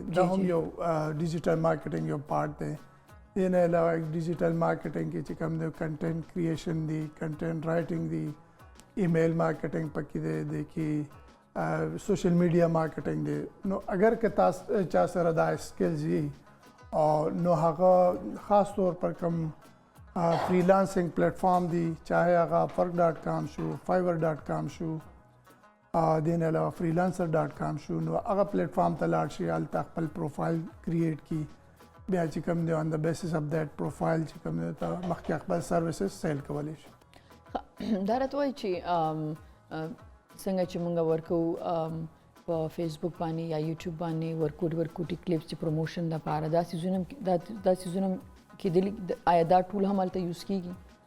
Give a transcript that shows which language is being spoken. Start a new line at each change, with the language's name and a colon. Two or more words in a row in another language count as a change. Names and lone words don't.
Pashto: دا هم یو
English: digital marketing
Pashto: یو پارټ دی دې نه علاوه
English: digital marketing
Pashto: کې چې کوم دی
English: content creation
Pashto: دی
English: content writing
Pashto: دی
English: email marketing
Pashto: پکې دی د کې
English: social media marketing
Pashto: دی نو اگر که تاسو چا سره دا سکلز وي او نو هغه
Urdu: خاص طور پر
Pashto: کوم
English: freelancing platform
Pashto: دی چاہے هغه upwork.com شو fiverr.com شو دین علاوه freelancer.com شو نو هغه پلیټ فارم ته لاړ شي هلته خپل
English: profile create
Pashto: کی بیا چې کوم دی
English: on the basis of that profile
Pashto: چې کوم دی ته مخکې خپل
English: services sell
Pashto: کولی شي دا راته وایي چې څنګه چې مونږ ورکو په فیسبوک باندې یا یوټیوب باندې ورکوټي کلیپس چې پروموشن دپاره دا سیزونه کېدلی آیا دا ټول هم هلته یوز کېږي